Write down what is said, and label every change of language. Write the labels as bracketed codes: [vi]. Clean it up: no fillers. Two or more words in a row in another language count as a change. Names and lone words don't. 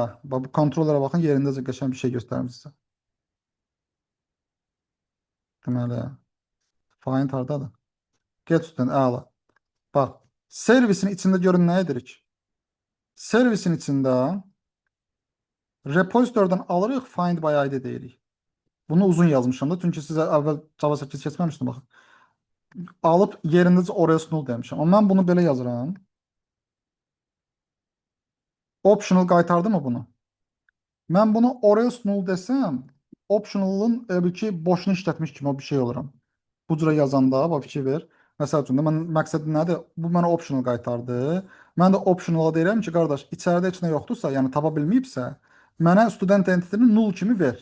[az] Bax, bu kontrollara baxın, yerindəcə qəşəng bir şey göstərim sizə. Deməli, find hardadır? [en] Get student, əla. [az] Bax, servisin içində görün nə edirik? Servisin içində repositordan alırıq, [en] find by ID [az] deyirik. Bunu uzun yazmışam da, çünki sizə əvvəl Java 8 keçməmişdim, baxın. Alıb yerindəcə [en] or else null [az] demişəm. Amma mən bunu belə yazıram. Optional qaytardı mı bunu? Mən bunu [en] or else null [az] desəm, optional'ın ki, boşunu işlətmiş kimi o bir şey oluram. Bu cürə yazanda, bax fikir ver. Məsəl üçün də mən məqsədim nədir? Bu mənə optional qaytardı. Mən də optional'a deyirəm ki, qardaş, içəridə heç nə yoxdursa, yəni tapa bilməyibsə, mənə [en] student entity-ni [az] null kimi ver.